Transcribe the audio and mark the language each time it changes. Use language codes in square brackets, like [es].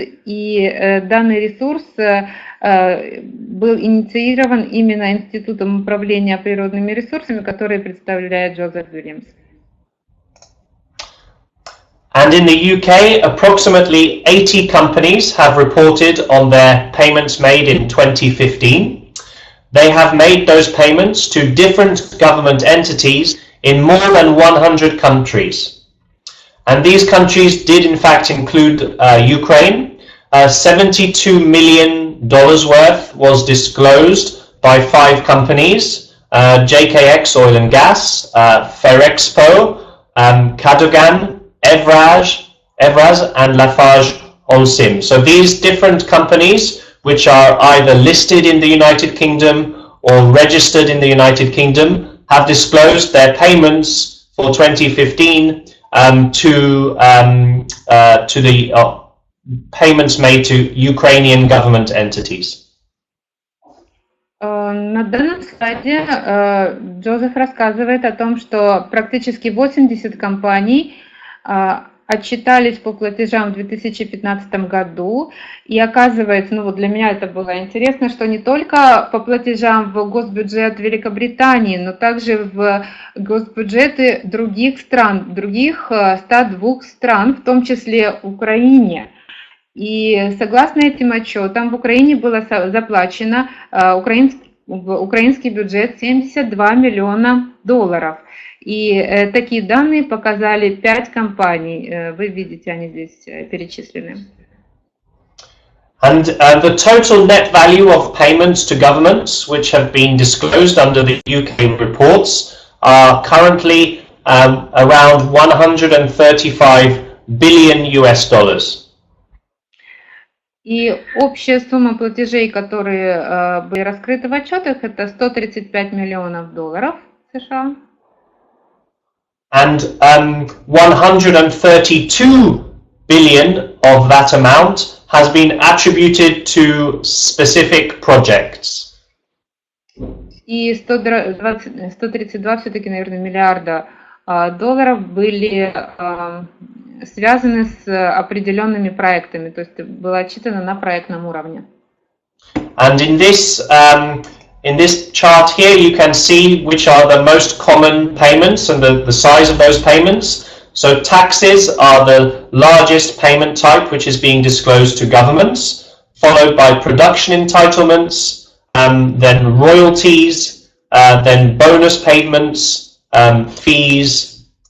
[ru] И данный ресурс был инициирован именно Институтом управления природными ресурсами, который представляет Джозеф Уильямс. [en] And in the UK, approximately 80 companies have reported on their payments made in 2015. they have made those payments to different government entities in more than 100 countries. And these countries did in fact include Ukraine. $72 million worth was disclosed by 5 companies, JKX Oil and Gas, Ferrexpo, Cadogan, Evraz and Lafarge Holcim. So these different companies, which are either listed in the United Kingdom or registered in the United Kingdom, have disclosed their payments for 2015 to the payments made to Ukrainian government entities. [ru] На данном слайде Джозеф рассказывает о том, что практически 80 компаний отчитались по платежам в 2015 году. И оказывается, ну вот для меня это было интересно, что не только по платежам в госбюджет Великобритании, но также в госбюджеты других стран, других 102 стран, в том числе Украине. И согласно этим отчетам в Украине было заплачено в украинский бюджет $72 миллиона. И такие данные показали 5 компаний. Вы видите, они здесь перечислены. [en] And the total net value of payments to governments which have been disclosed under the UK reports are currently around 135 billion US dollars. [ru] И общая сумма платежей, которые были раскрыты в отчетах, это $135 миллионов США. [en] And 132 billion of that amount has been attributed to specific projects. [ru] И 132 все-таки, наверное, миллиарда долларов были связаны с определенными проектами, то есть было отчитано на проектном уровне. [en] And in this chart here, you can see which are the most common payments and the size of those payments. So taxes are the largest payment type which is being disclosed to governments, followed by production entitlements, then royalties, then bonus payments, fees.